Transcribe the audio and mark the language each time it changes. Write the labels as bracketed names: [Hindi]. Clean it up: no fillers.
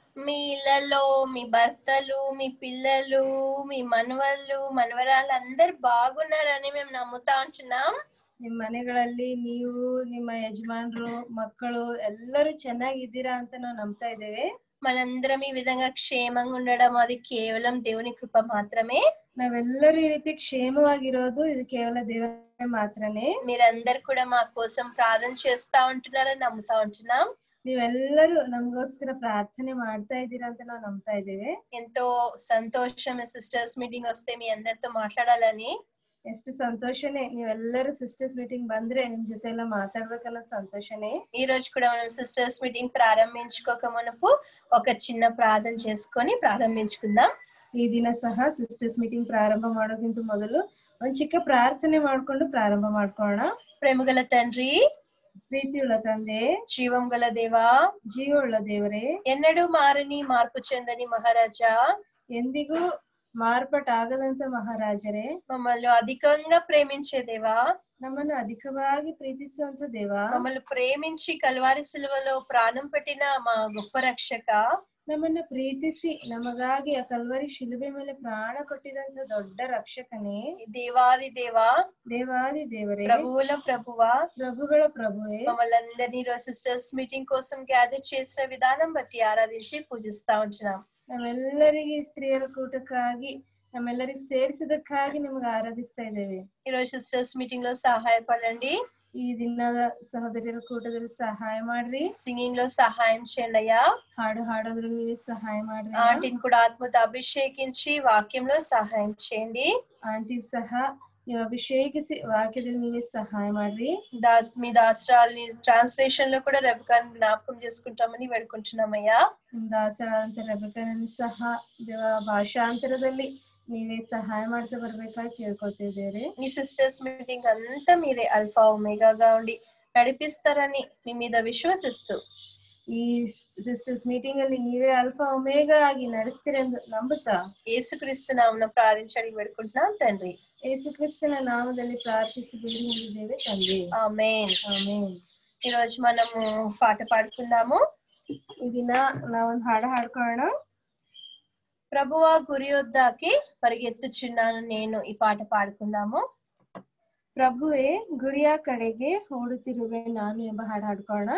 [Telugu] మీ ఇళ్ళలో మీ భర్తలు, మీ పిల్లలు, మీ మనవళ్ళు, మనవరాళ్ళు అందరు బాగున్నారని మేము నమ్ముతా ఉంటున్నాం. [Kannada] ನಿಮ್ಮ ಮನೆಗಳಲ್ಲಿ ನೀವು, ನಿಮ್ಮ ಯಜಮಾನರು, ಮಕ್ಕಳು ಎಲ್ಲರೂ ಚೆನ್ನಾಗಿದ್ದೀರಾ ಅಂತ ನಾವು ನಂಬ್ತಾ ಇದ್ದೇವೆ. [Telugu] మనందరం ఈ విధంగా క్షేమంగా ఉండడం అది కేవలం దేవుని కృప మాత్రమే. [Kannada] ನಾವೆಲ್ಲರೂ ಈ ರೀತಿ ಕ್ಷೇಮವಾಗಿರೋದು ಇದು ಕೇವಲ ದೇವರ ಮಾತ್ರನೇ. [Telugu] మీరందరు కూడా మా కోసం ప్రార్థన చేస్తా ఉంటున్నారని నమ్ముతా ఉంటున్నాం. [Kannada] ನೀವೆಲ್ಲರೂ ನಮಗೋಸ್ಕರ ಪ್ರಾರ್ಥನೆ ಮಾಡ್ತಾ ಇದ್ದೀರಾ ಅಂತ ನಾವು ನಂಬ್ತಾ ಇದ್ದೇವೆ. [Telugu] ఎంతో సంతోషం సిస్టర్స్ మీటింగ్ వస్తే మీ అందరితో మాట్లాడాలని. [Kannada] ಎಷ್ಟು ಸಂತೋಷನೇ, ನೀವೆಲ್ಲರೂ ಸಿಸ್ಟರ್ಸ್ ಮೀಟಿಂಗ್ ಬಂದ್ರೆ ನಿಮ್ ಜೊತೆ ಎಲ್ಲ ಮಾತಾಡ್ಬೇಕನ್ನೋ ಸಂತೋಷನೇ. [Telugu] ఈ రోజు కూడా మనం సిస్టర్స్ మీటింగ్ ప్రారంభించుకోక మునుపు ఒక చిన్న ప్రార్థన చేసుకొని ప్రారంభించుకుందాం. [Kannada] ಈ ದಿನ ಸಹ ಸಿಸ್ಟರ್ಸ್ ಮೀಟಿಂಗ್ ಪ್ರಾರಂಭ ಮಾಡೋಕ್ಕಿಂತ ಮೊದಲು ಒಂದು ಚಿಕ್ಕ ಪ್ರಾರ್ಥನೆ ಮಾಡ್ಕೊಂಡು ಪ್ರಾರಂಭ ಮಾಡ್ಕೊಳ್ಳೋಣ. [Telugu] ಪ್ರೇಮಗಲ ತಂಡ್ರಿ, [Kannada] ಪ್ರೀತಿಯುಳ್ಳ ತಂದೆ, [Telugu] జీవం గల దేవా, [Kannada] ಜೀವವುಳ್ಳ ದೇವರೇ, [Telugu] ఎన్నడూ మారని మార్పు చెందని మహారాజా, [Kannada] ಎಂದಿಗೂ ಮಾರ್ಪಾಟಾಗದಂತ ಮಹಾರಾಜರೇ, [Telugu] మమ్మల్ని అధికంగా ప్రేమించే దేవా, [Kannada] ನಮ್ಮನ್ನು ಅಧಿಕವಾಗಿ ಪ್ರೀತಿಸುವಂತ ದೇವ, [Telugu] మమ్మల్ని ప్రేమించి కల్వారి సిలువలో ప్రాణం పెట్టిన మా గొప్ప రక్షక, [Kannada] ನಮ್ಮನ್ನ ಪ್ರೀತಿಸಿ ನಮಗಾಗಿ ಆ ಕಲ್ವರಿ ಶಿಲುಬೆ ಮೇಲೆ ಪ್ರಾಣ ಕೊಟ್ಟಿದಂತ ದೊಡ್ಡ ರಕ್ಷಕನೇ, [Telugu] దేవాది దేవా, [Kannada] ದೇವಾದಿ ದೇವರೇ, [Telugu] ప్రభువుల ప్రభువా, [Kannada] ಪ್ರಭುಗಳ ಪ್ರಭುವೇ, [Telugu] మమ్మల్ని అందరినీ ఈరోజు సిస్టర్స్ మీటింగ్ కోసం గ్యాదర్ చేసిన విధానం బట్టి ఆరాధించి పూజిస్తా ఉంటున్నాం. [Kannada] ನಮ್ಮೆಲ್ಲರಿಗೆ ಸ್ತ್ರೀಯರ ಕೂಟಕ್ಕಾಗಿ ನಮ್ಮೆಲ್ಲರಿಗೆ ಸೇರಿಸಿದಕ್ಕಾಗಿ ನಿಮ್ಗೆ ಆರಾಧಿಸ್ತಾ ಇದ್ದೇವೆ. [Telugu] ఈరోజు సిస్టర్స్ మీటింగ్ లో సహాయపడండి. [Kannada] ಈ ದಿನದ ಸಹೋದರಿಯರ ಕೂಟದಲ್ಲಿ ಸಹಾಯ ಮಾಡ್ರಿ. [Telugu] సింగింగ్ లో సహాయం చేయండి అయ్యా. [Kannada] ಹಾಡು ಹಾಡೋದ್ರಲ್ಲಿ ಸಹಾಯ ಮಾಡ್ರಿ. [Telugu] ఆంటీని కూడా ఆత్మతో అభిషేకించి వాక్యంలో సహాయం చేయండి. [Kannada] ಆಂಟಿ ಸಹ ನೀವು ಅಭಿಷೇಕಿಸಿ ವಾಕ್ಯದಲ್ಲಿ ನೀವೇ ಸಹಾಯ ಮಾಡ್ರಿ. [Telugu] మీ దాసరాల్ని ట్రాన్స్లేషన్ లో కూడా రెబకాని జ్ఞాపకం చేసుకుంటామని వేడుకుంటున్నామయ్యా. [Kannada] ದಾಸರಾದಂತ ರೆಬೆಕನನ್ನು ಸಹ ದೇವ ಭಾಷಾಂತರದಲ್ಲಿ ನೀವೇ ಸಹಾಯ ಮಾಡ್ತಾ ಬರ್ಬೇಕಾಗಿ ಕೇಳ್ಕೊತಿದ್ದೇವೆ. [Telugu] ఈ సిస్టర్స్ మీటింగ్ అంతా మీరే అల్ఫా ఒమేగాగా ఉండి నడిపిస్తారని మీ మీద విశ్వసిస్తూ [Kannada] ಈ ಸಿಸ್ಟರ್ಸ್ ಮೀಟಿಂಗ್ ಅಲ್ಲಿ ನೀವೇ ಅಲ್ಫಾ ಒಮೇಗಾ ಆಗಿ ನಡೆಸ್ತೀರೆಂದು ನಂಬುತ್ತಾ [Telugu] యేసుక్రీస్తు నామమున ప్రార్థించి వేడుకుంటున్నాం తండ్రి. [Kannada] ಯೇಸುಕ್ರಿಸ್ತನ ನಾಮದಲ್ಲಿ ಪ್ರಾರ್ಥಿಸಿ ಬೇಡಿ ಹೊಂದಿದ್ದೇವೆ ತಂದೆ. [Telugu] ఆమేన్. [Kannada] ಆಮೆನ್. [Telugu] ఈ రోజు మనము పాట పాడుకుందాము. [Kannada] ಈ ದಿನ ನಾವೊಂದು ಹಾಡು ಹಾಡ್ಕೊಳ್ಳೋಣ. [Telugu] ప్రభువా గురి యొద్దకి పరిగెత్తుచున్నాను నేను, ఈ పాట పాడుకుందాము. [Kannada] ಪ್ರಭುವೇ ಗುರಿಯ ಕಡೆಗೆ ಓಡುತ್ತಿರುವೆ ನಾನು ಎಂಬ ಹಾಡು ಹಾಡ್ಕೊಳ್ಳೋಣ.